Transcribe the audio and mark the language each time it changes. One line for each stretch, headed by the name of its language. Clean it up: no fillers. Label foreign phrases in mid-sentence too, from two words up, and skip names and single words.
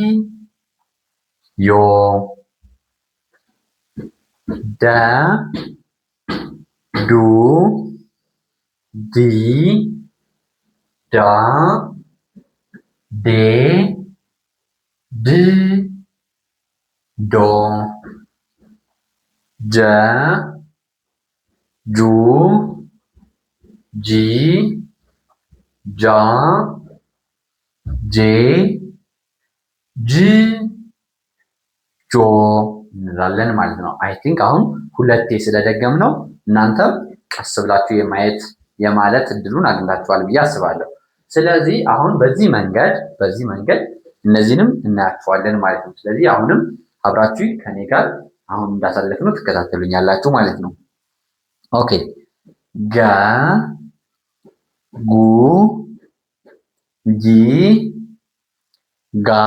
Amharic: ዮ ደ ዱ ዲ ዳ ዴ ድ ዶ ጀ ጁ ጂ ጃ ጄ ጅ ጆ እንላለን ማለት ነው።
English: I think
Amharic: አሁን ሁለቴ ስለደገም ነው እናንተም ቀስ ብላችሁ የማለት እድሉን አግኝታችኋል ብዬ አስባለሁ። ስለዚህ አሁን በዚህ መንገድ እነዚህንም እናያቸዋለን ማለት ነው። ስለዚህ አሁንም አብራችሁ ከኔ ጋር አሁን እንዳሳለፍነው ትከታተሉኛላችሁ ማለት ነው። ኦኬ ገ ጉ ጂ ጋ